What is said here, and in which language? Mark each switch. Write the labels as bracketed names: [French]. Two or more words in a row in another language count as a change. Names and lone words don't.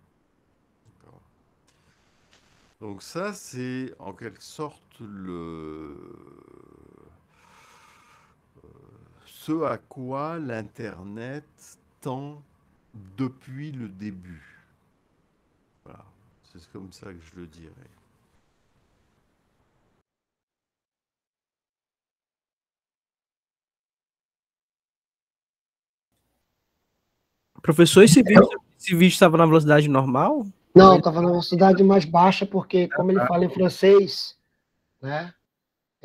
[French] Donc ça, c'est en quelque sorte ce à quoi l'Internet tend depuis le début. Voilà, c'est comme ça que je le dirais. [Portuguese] Professor, esse vídeo estava na velocidade normal? Não, estava na velocidade mais baixa, porque como ele fala em francês, né?